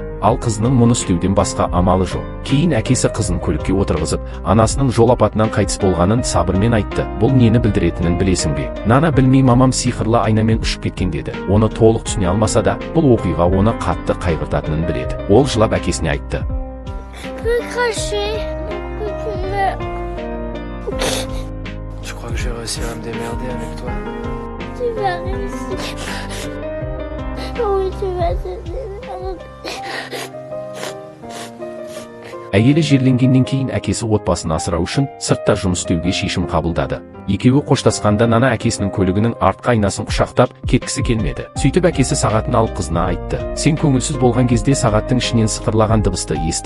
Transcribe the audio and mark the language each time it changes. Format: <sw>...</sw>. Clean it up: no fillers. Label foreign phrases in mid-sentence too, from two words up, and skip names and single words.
<kk>Ал қызының мұны істеуден басқа амалы жоқ. Кейін әкесі қызын көлікке отырғызып, анасының жол апатынан қайтыс болғанын сабырмен айтты. Бұл нені білдіретінін білесің бе? Нана білмей мамам сиқырлы айнамен ұшып кеткен деді. Оны толық түсіне алмаса да, бұл оқиға оны қатты қайғыртатынын біледі. Ол жылап әкесіне айтты.</kk> <fr>Je crois que je vais réussir à me démerder avec toi. Tu vas réussir. Oui, tu vas te démerder.</fr> <kk>Әйелі жерленгеннен кейін әкесі отбасын асырау үшін сыртта жұмыс істеуге шешім қабылдады. Екеуі қоштасқанда Нана әкесінің көлігінің артқы айнасын құшақтап кеткісі келмеді. Сөйтіп әкесі сағатын алып қызына айтты. Сен көңілсіз болған кезде сағаттың ішінен сықырлаған дыбысты есті.</kk>